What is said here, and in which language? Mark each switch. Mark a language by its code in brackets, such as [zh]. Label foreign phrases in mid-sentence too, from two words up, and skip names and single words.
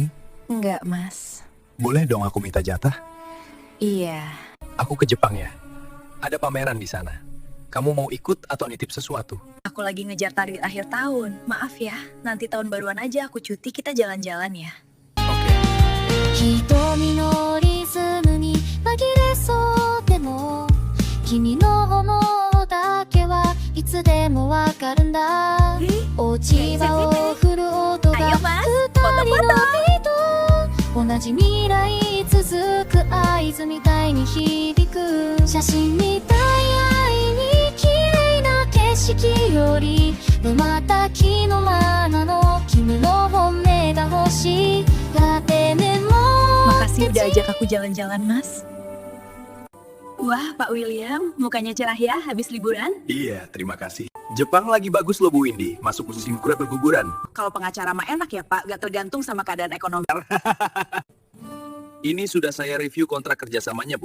[id] Enggak, Mas. Boleh dong aku minta jatah? Iya. Aku ke Jepang ya. Ada pameran di sana. Kamu mau ikut atau nitip sesuatu? Aku lagi ngejar target akhir tahun. Maaf ya, nanti tahun baruan aja aku cuti, kita jalan-jalan ya. Oke. [ja] 瞳のリズムに紛れそうでも君の想うだけはいつでもわかるんだ落ち葉を振る音が [id] Ayo, Mas. [ja] 二人のビート同じ未来続く合図みたいに響く写真みたい愛に綺麗な景色より瞬きのままの君の本音が欲しいだってメモ [id] Makasih udah ajak aku jalan-jalan, Mas. Wah, Pak William, mukanya cerah ya habis liburan? Iya, terima kasih. Jepang lagi bagus loh Bu Windy, masuk musim berguguran. Kalau pengacara mah enak ya, Pak, gak tergantung sama keadaan ekonomi. Ini sudah saya review kontrak kerjasamanya Bu.